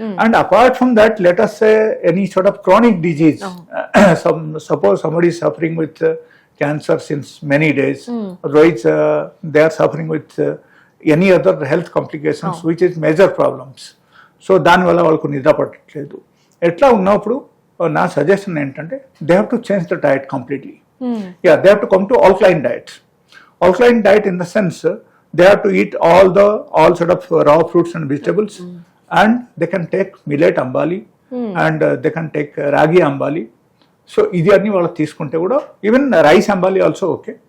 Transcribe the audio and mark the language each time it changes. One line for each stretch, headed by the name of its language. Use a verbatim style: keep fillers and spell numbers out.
English: And apart from that let us any sort of chronic disease, suppose somebody is suffering with uh, cancer since many days, otherwise uh, they are suffering with uh, any other health complications which is major problems.
Telugu: So దానివల్ల వాళ్ళకు నిద్ర పట్టట్లేదు. ఎట్లా ఉన్నప్పుడు నా suggestion ఏంటంటే
English: They have to change the diet completely. Yeah, they have to come to alkaline diet. Alkaline diet in the sense uh, they have to eat all the all sort of uh, raw fruits and vegetables, and they can take millet ambali, and uh, they can take uh, ragi ambali.
Telugu: So ఇది అన్ని వాళ్ళు తీసుకుంటే కూడా
English: Even rice అంబాలి also okay.